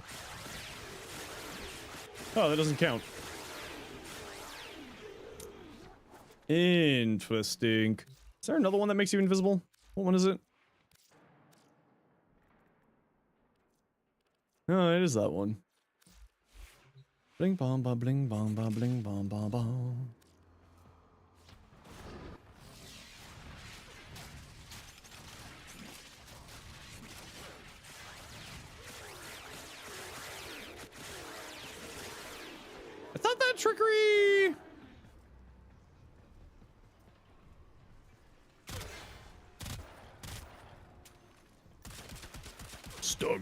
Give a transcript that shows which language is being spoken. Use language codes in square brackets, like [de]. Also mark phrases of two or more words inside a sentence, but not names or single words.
[en] Oh, that doesn't count. Interesting. Is there another one that makes you invisible? What one is it? No, it is that one. Bling bong ba bling bong ba bling bong ba bong. I thought that Trickery. Stug.